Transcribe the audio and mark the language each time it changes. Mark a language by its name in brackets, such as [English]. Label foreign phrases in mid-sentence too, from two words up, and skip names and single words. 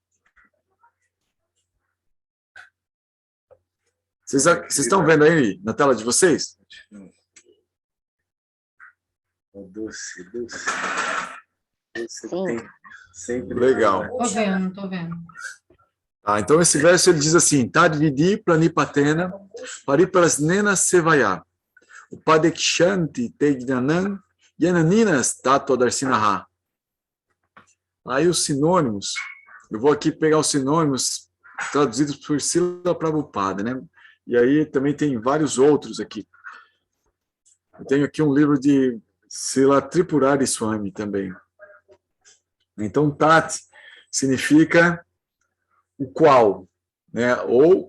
[Portuguese] Vocês estão vendo aí na tela de vocês? Doce. Sim. Sempre legal. Tô vendo. Então esse verso ele diz assim: [Sanskrit] तद्विद्धि प्रणिपातेन परिप्रश्नेन सेवया उपदेक्ष्यन्ति ते ज्ञानं ज्ञानिनस् तत्त्व दर्शिनः. [Portuguese] Aí os sinônimos, eu vou aqui pegar os sinônimos traduzidos por Srila Prabhupada, né? E aí também tem vários outros aqui. Eu tenho aqui um livro de Srila Tripurari Swami também. Então, Tat significa o qual, né?